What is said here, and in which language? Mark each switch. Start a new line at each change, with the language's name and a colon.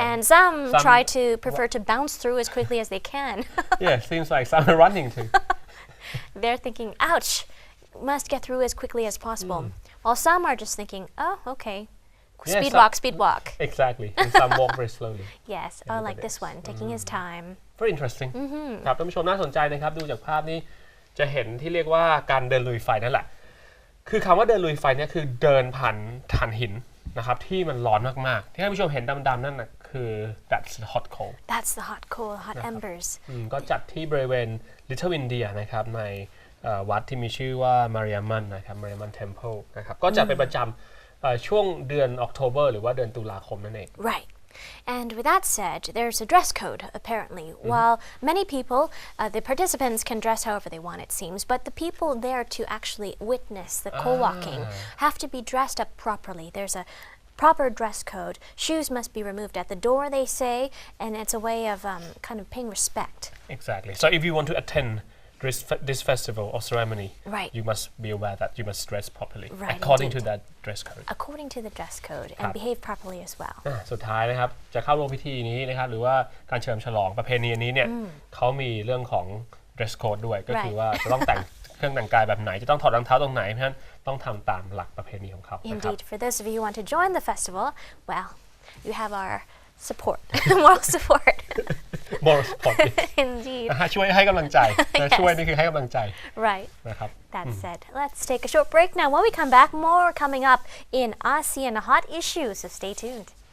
English: And some try to prefer to bounce through as quickly as they can. Yeah, seems like some are running too. They're thinking, ouch, must get through as quickly as possible. While some are just thinking, oh, okay, speed walk. Exactly. And some walk very slowly. Yes, oh, like this one, taking his time. Very interesting.
Thai: ครับท่านผู้ชมน่าสนใจนะครับดูจากภาพนี้จะเห็นที่เรียกว่าการเดินลุยไฟนั่นแหละคือคำว่าเดินลุยไฟเนี่ยคือเดินผ่านถ่านหินนะครับที่มันร้อนมากๆที่ท่านผู้ชมเห็นดำๆนั่นนะคือ
English: that's the hot coal. That's the hot coal, hot embers.
Thai: ก็จัดที่บริเวณ Little India นะครับในวัดที่มีชื่อว่า Mariamman นะครับ Mariamman Temple นะครับก็จัดเป็นประจำช่วงเดือนออกโทเบอร์หรือว่าเดือนตุลาคมนั่นเอง
English: Right. And with that said, there's a dress code, apparently. While many people, the participants can dress however they want, it seems, but the people there to actually witness the coal walking have to be dressed up properly. There's a proper dress code. Shoes must be removed at the door, they say, and it's a way of kind of paying respect. Exactly. So if you want to attend this festival or ceremony, you must be aware that you must dress properly according to that dress code. According to the dress code and behave properly as well.
Thai: สุดท้ายนะครับจะเข้าร่วมพิธีนี้นะครับหรือว่าการเฉลิมฉลองประเพณีนี้เนี่ยเขามีเรื่องของ dress code ด้วยก็คือว่าจะต้องแต่งเครื่องแต่งกายแบบไหนจะต้องถอดรองเท้าตรงไหนเพราะฉะนั้นต้องทำตามหลักประเพณีของเขา
English: Indeed, for those of you who want to join the festival, well, you have our support, moral support. Moral support. Indeed.
Thai: ช่วยให้กำลังใจช่วยนี่คือให้กำลังใจ
English: Right.
Thai: นะครับ
English: That said, let's take a short break now. When we come back, more coming up in ASEAN Hot Issues, so stay tuned.